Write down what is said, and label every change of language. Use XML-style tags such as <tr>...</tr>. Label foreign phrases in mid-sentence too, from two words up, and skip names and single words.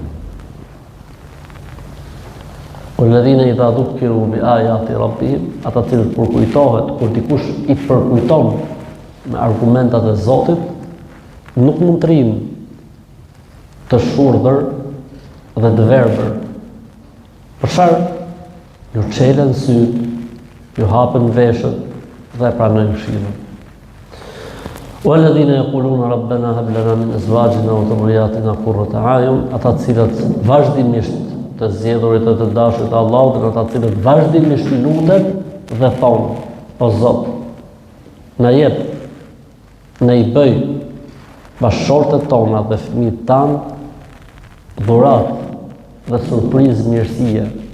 <ar>والذين إذا ذكروا بآيات ربهم,</ar> <sq>ata cilët kur kujtohet, kur dikush I përkujton me argumentat e Zotit, nuk mund të rinë të shurdhër dhe të verbër. Për çfarë? Ju çelen syt, ju hapën veshët dhe pranojnë këshillën.</sq> <ar>والذين يقولون ربنا هب لنا من أزواجنا وذرياتنا قرة أعين,</ar> <sq>ata të cilët vazhdimisht të zgjedhurit e të dashurit të Allahut, dhe ata të cilët vazhdimisht I lutet dhe thonë, o Zot, na jep, na I bëj bashkëshortet tona dhe fëmijët tanë dhurat dhe surprizë mirësie.</sq>